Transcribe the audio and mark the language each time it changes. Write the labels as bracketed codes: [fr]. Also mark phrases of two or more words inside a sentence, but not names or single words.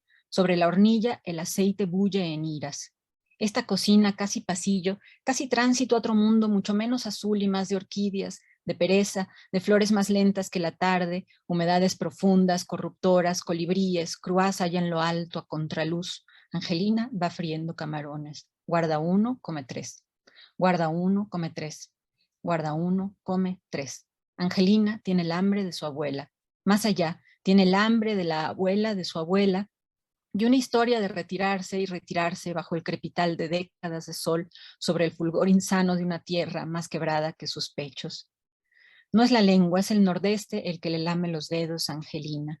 [es] Sobre la hornilla el aceite bulle en iras. Esta cocina, casi pasillo, casi tránsito a otro mundo mucho menos azul y más de orquídeas, de pereza, de flores más lentas que la tarde, humedades profundas, corruptoras, colibríes, cruaz allá en lo alto a contraluz. Angelina va friendo camarones. [it] Guarda 1, come 3. Guarda 1, come 3. Guarda 1, come 3. [es] Angelina tiene el hambre de su abuela. Más allá, tiene el hambre de la abuela de su abuela, y una historia de retirarse y retirarse bajo el crepital de décadas de sol sobre el fulgor insano de una tierra más quebrada que sus pechos. No es la lengua, es el nordeste el que le lame los dedos a Angelina.